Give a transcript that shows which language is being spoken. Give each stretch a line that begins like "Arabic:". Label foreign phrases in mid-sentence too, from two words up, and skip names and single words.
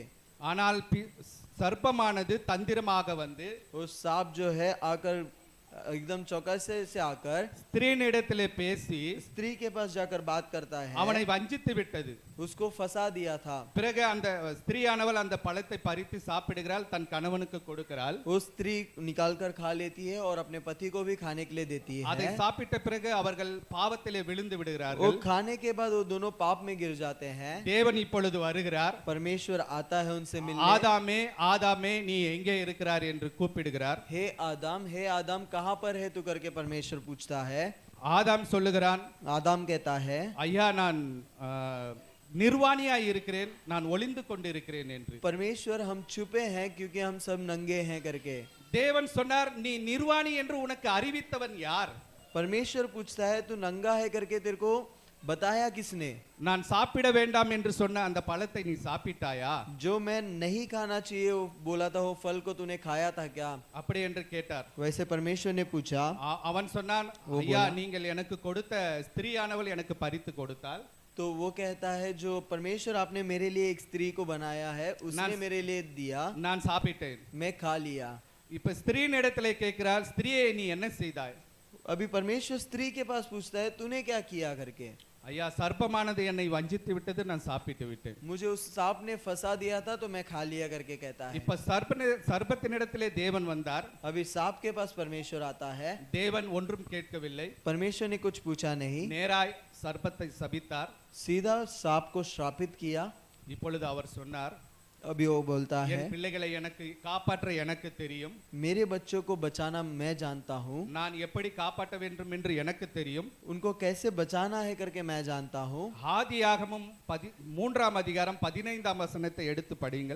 Tamil: ஆனால் சர்ப்பமானது தந்திரமாக வந்து
Hindi: वो सांप जो है आकर एकदम चौकसे से आकर
Tamil: ஸ்திரீனிடத்திலே பேசி
Hindi: स्त्री के पास जाकर बात करता है,
Tamil: அவனை வஞ்சித்து விட்டது.
Hindi: उसको फंसा दिया था।
Tamil: பிறகு அந்த ஸ்திரீயானவள் அந்த பழத்தை பறித்து சாப்பிடுகிறாள், தன் கணவனுக்கு கொடுக்கிறாள்.
Hindi: वो स्त्री निकाल कर खा लेती है और अपने पति को भी खाने के लिए देती
Tamil: அதை
Hindi: है।
Tamil: சாப்பிட்ட பிறகு அவர்கள் பாவத்திலே விழுந்து
Hindi: वो
Tamil: விடுகிறார்கள்.
Hindi: खाने के बाद वो दोनों पाप में गिर जाते हैं।
Tamil: தேவன் இப்பொழுது வருகிறார்.
Hindi: परमेश्वर आता है उनसे मिलने।
Tamil: ஆதாமே ஆதாமே நீ எங்கே இருக்கிறார் என்று கூப்பிடுகிறார்.
Hindi: हे आदम कहाँ पर है तू करके परमेश्वर पूछता है।
Tamil: ஆதாம் சொல்லுகிறான்,
Hindi: आदम कहता है,
Tamil: ஐயா நான் நிர்வாணியாய் இருக்கிறேன், நான் ஒளிந்து கொண்டிருக்கிறேன் என்று.
Hindi: परमेश्वर हम छुपे हैं क्योंकि हम सब नंगे हैं करके।
Tamil: தேவன் சொன்னார், நீ நிர்வாணி என்று உனக்கு அறிவித்தவன் யார்?
Hindi: परमेश्वर पूछता है, तू नंगा है करके तेरे को बताया किसने?
Tamil: நான் சாப்பிட வேண்டாம் என்று சொன்ன அந்த பழத்தை நீ சாப்பிட்டாயா?
Hindi: जो मैं नहीं खाना चाहिए वो बोला था, वो फल को तूने खाया था क्या?
Tamil: அப்படி என்று கேட்டார்.
Hindi: वैसे परमेश्वर ने पूछा,
Tamil: அவன் சொன்னான்,
Hindi: वो
Tamil: ஐயா
Hindi: बोला।
Tamil: நீங்கள் எனக்கு கொடுத்த ஸ்திரீயானவள் எனக்கு பறித்து கொடுத்தாள்.
Hindi: तो वो कहता है जो परमेश्वर आपने मेरे लिए एक स्त्री को बनाया है उसने मेरे लिए दिया,
Tamil: நான் சாப்பிட்டேன்.
Hindi: मैं खा लिया।
Tamil: இப்ப ஸ்திரீயின் இடத்திலே கேட்கிறார், ஸ்திரீயே நீ என்ன செய்தாய்?
Hindi: अभी परमेश्वर स्त्री के पास पूछता है तूने क्या किया करके?
Tamil: ஐயா சர்ப்பமானது என்னை வஞ்சித்து விட்டது, நான் சாப்பிட்டு விட்டேன்.
Hindi: मुझे उस सांप ने फंसा दिया था तो मैं खा लिया करके कहता है।
Tamil: இப்ப சர்ப்பத்தினிடத்திலே தேவன் வந்தார்.
Hindi: अभी सांप के पास परमेश्वर आता है।
Tamil: தேவன் ஒன்றும் கேட்கவில்லை.
Hindi: परमेश्वर ने कुछ पूछा नहीं,
Tamil: நேராய் சர்ப்பத்தை சபித்தார்.
Hindi: सीधा सांप को श्रापित किया।
Tamil: இப்பொழுது அவர் சொன்னார்,
Hindi: अभी वो बोलता है,
Tamil: என் பிள்ளைகளை எனக்கு காப்பாற்ற எனக்கு தெரியும்.
Hindi: मेरे बच्चों को बचाना मैं जानता हूँ,
Tamil: நான் எப்படி காப்பாற்ற வேண்டும் என்று எனக்கு தெரியும்.
Hindi: उनको कैसे बचाना है करके मैं जानता हूँ।
Tamil: ஆதியாகமம் 3ஆம் அதிகாரம் 15ஆம் வசனத்தை எடுத்து படியுங்கள்.